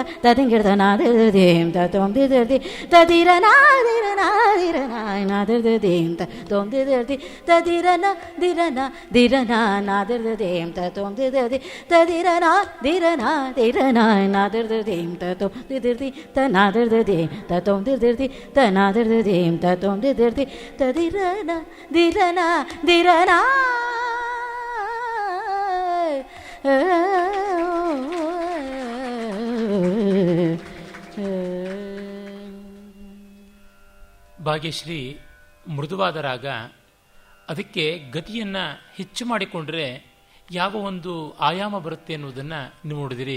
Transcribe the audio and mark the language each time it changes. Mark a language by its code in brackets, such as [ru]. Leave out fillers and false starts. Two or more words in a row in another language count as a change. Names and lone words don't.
[kn] ತದಿಂಗಿಡತ ನಾದಿರದೇಂ ತೋಂ ದಿರದಿ ತದಿರಣ ದಿರಣ ದಿರಣ ನಾದಿರದೇಂ ತೋಂ ದಿರದಿ ತದಿರಣ ದಿರಣ ದಿರಣ ನಾದಿರದೇಂ ತೋಂ ದಿರದಿ ತದಿರಣ ದಿರಣ ದಿರಣ ನಾದಿರದೇಂ ತೋಂ ದಿರದಿ ತನಾದಿರದೇಂ ತೋಂ ದಿರದಿ ತನಾದಿರದೇಂ ತೋಂ ದಿರದಿ ತದಿರಣ ದಿರಣ ದಿರಣ ಭಾಗ್ಯಶ್ರೀ ಮೃದುವಾದ ರಾಗ. ಅದಕ್ಕೆ ಗತಿಯನ್ನು ಹೆಚ್ಚು ಮಾಡಿಕೊಂಡ್ರೆ ಯಾವ ಒಂದು ಆಯಾಮ ಬರುತ್ತೆ ಅನ್ನೋದನ್ನು ನೀವು ನೋಡಿದಿರಿ.